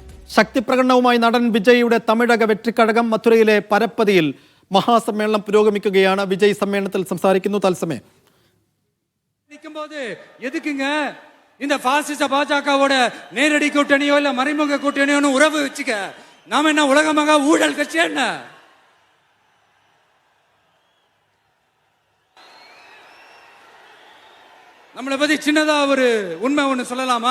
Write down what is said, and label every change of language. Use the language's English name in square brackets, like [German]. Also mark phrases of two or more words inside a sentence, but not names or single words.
[Malayalam] ശക്തി പ്രകടനവുമായി നടൻ വിജയുടെ തമിഴക വെற்றிക്കഴകം മധുരയിലെ പരപ്പതിയിൽ മഹാസമ്മേളനം പുരോഗമിക്കുകയാണ്. വിജയ് സമ്മേളനത്തിൽ സംസാരിക്കുന്നു. തത്സമയം [Tamil] எதுக்குங்க இந்த பாசிச பாஜகவோட நேரடி கூட்டணியோ இல்ல மறைமுக கூட்டணியோன்னு உறவு வச்சுக்க? நாம என்ன உலகமாக ஊழல் கட்சி என்ன? நம்மளை பத்தி சின்னதா ஒரு உண்மை ஒண்ணு சொல்லலாமா?